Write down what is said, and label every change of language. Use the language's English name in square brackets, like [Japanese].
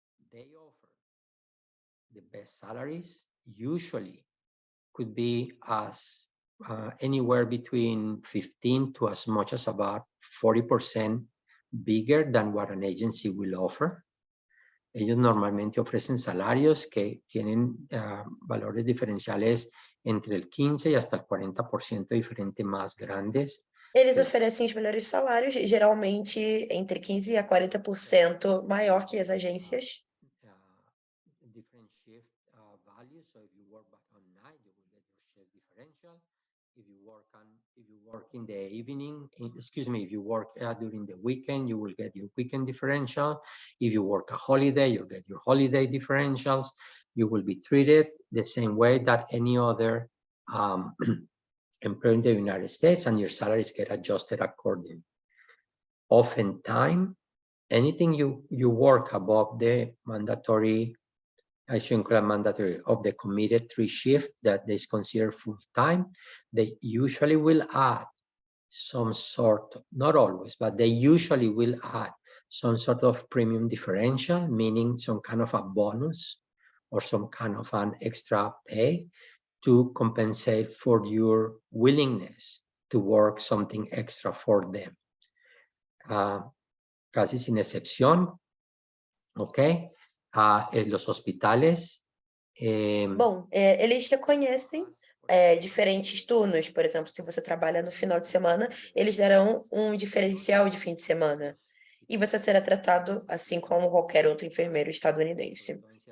[English] They offer the best salaries, usually could be as anywhere between 15 to as much as about 40% bigger than what an agency will offer. [Spanish] Ellos normalmente ofrecen salarios que tienen valores diferenciales entre el 15 y hasta el 40% diferente más grandes. [Portuguese] Eles oferecem os melhores salários, geralmente entre 15 a 40% maior que as agências. [English] Different shift values. So if you work on night, you will get your shift differential. If you work in the evening, if you work during the weekend, you will get your weekend differential. If you work a holiday, you'll get your holiday differentials. You will be treated the same way that any other employee in the United States, and your salaries get adjusted accordingly. Oftentimes, anything you work above the mandatory, I shouldn't call it mandatory, of the committed 3 shift that is considered full-time, they usually will add some sort, not always, but they usually will add some sort of premium differential, meaning some kind of a bonus or some kind of an extra pay to compensate for your willingness to work something extra for them. [Spanish] Casi sin excepción, ¿ok? En los hospitales, [Portuguese] Bom, eles reconhecem diferentes turnos. Por exemplo, se você trabalha no final de semana, eles darão um diferencial de fim de semana. E você será tratado assim como qualquer outro enfermeiro estadunidense.